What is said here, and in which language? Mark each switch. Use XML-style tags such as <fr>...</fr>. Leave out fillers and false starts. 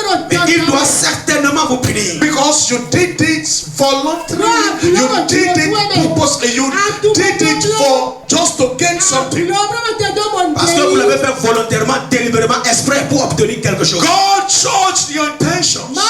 <fr>Mais il doit certainement vous punir.</fr> <en>Because you did it voluntarily. You did it purposely. You did it for just to gain something.</en> <fr>Parce que vous l'avez fait volontairement, délibérément, exprès pour obtenir quelque chose.</fr> <en>God judged your intentions.</en>